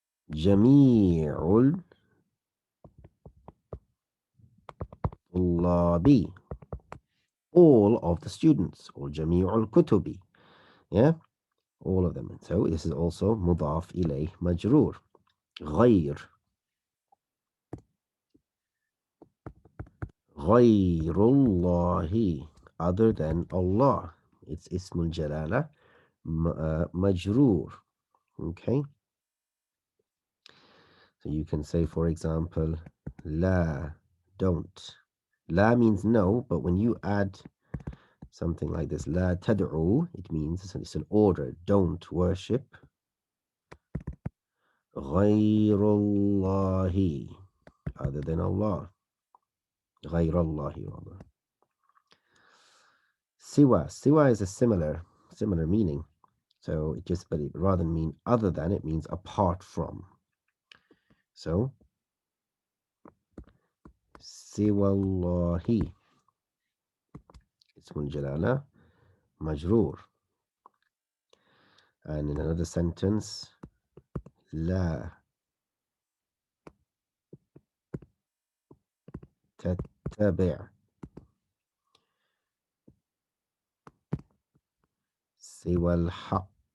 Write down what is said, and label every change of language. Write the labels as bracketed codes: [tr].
[ar] جميع الطلاب, [en] all of the students, or [ar] جميع الكتب. [en] Yeah, all of them. So this is also مضاف إليه مجرور. [ar] غير الله, [en] other than Allah. [ar] It's اسم الجلالة مجرور. [en] Okay, so you can say, for example, لا, don't. La means no, but when you add something like this, [ar] لا تدعو, [en] it means it's an order. Don't worship [ar] غير الله, [en] other than Allah. [ar] غير الله [en] rather. Siwa is a similar meaning. So it just, but it rather than mean other than, it means apart from. [ar] So سوى الله, اسم الجلالة مجرور. [en] And in another sentence, [ar] لا تتبع سوى الحق.